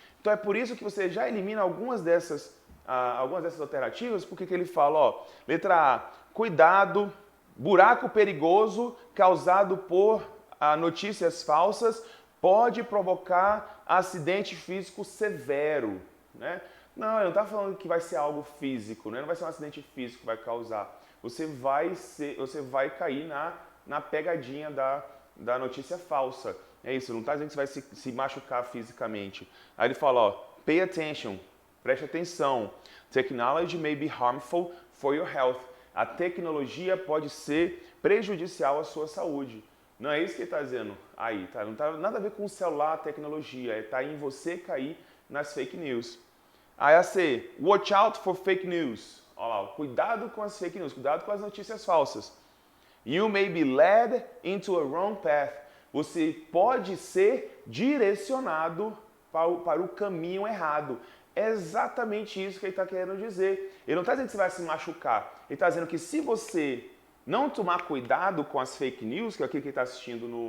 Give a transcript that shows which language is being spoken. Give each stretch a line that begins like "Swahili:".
Portuguese: Então é por isso que você já elimina algumas dessas alternativas, porque que ele fala, letra A, cuidado, buraco perigoso causado por notícias falsas pode provocar acidente físico severo, Não, ele não está falando que vai ser algo físico, não vai ser um acidente físico que vai causar. Você vai cair na pegadinha da notícia falsa. É isso, não está dizendo que você vai se machucar fisicamente. Aí ele fala,
English: pay attention,
Portuguese: preste atenção.
English: Technology may be harmful for your health.
Portuguese: A tecnologia pode ser prejudicial à sua saúde. Não é isso que ele está dizendo aí, tá? Não tem nada a ver com o celular, a tecnologia, está em você cair nas fake news. Aí a C,
English: watch out for fake news.
Portuguese: Olha lá, cuidado com as fake news, cuidado com as notícias falsas.
English: You may be led into a wrong path.
Portuguese: Você pode ser direcionado para o caminho errado. É exatamente isso que ele está querendo dizer. Ele não está dizendo que você vai se machucar. Ele está dizendo que se você não tomar cuidado com as fake news, que é aquilo que ele está assistindo